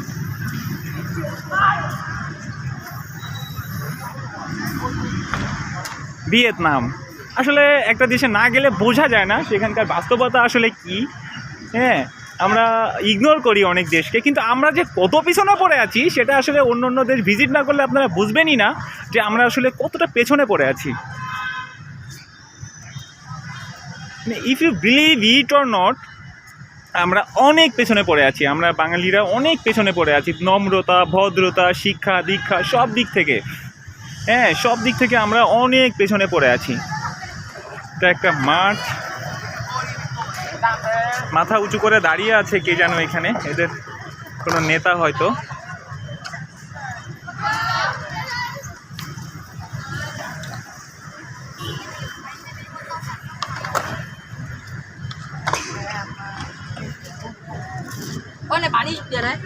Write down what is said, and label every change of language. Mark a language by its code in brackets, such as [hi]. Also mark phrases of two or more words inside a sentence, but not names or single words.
[bn] ভিয়েতনাম আসলে একটা দেশে না গেলে বোঝা যায় না সেখানকার বাস্তবতা আসলে কি। হ্যাঁ, আমরা ইগনোর করি অনেক দেশকে, কিন্তু আমরা যে কত পিছনে পড়ে আছি সেটা আসলে অন্য অন্য দেশ ভিজিট না করলে আপনারা বুঝবেনই না যে আমরা আসলে কতটা পেছনে পড়ে আছি। [en] If you believe it or not, [bn] আমরা অনেক পেছনে পড়ে আছি, আমরা বাঙালিরা অনেক পেছনে পড়ে আছি, নম্রতা, ভদ্রতা, শিক্ষা দীক্ষা সব দিক থেকে। হ্যাঁ, সব দিক থেকে আমরা অনেক পেছনে পড়ে আছি। এটা একটা মাঠ, মাথা উঁচু করে দাঁড়িয়ে আছে কে যেন এখানে, এদের কোনো নেতা হয়তো। [vi] Ôi này bán đi tiền đấy.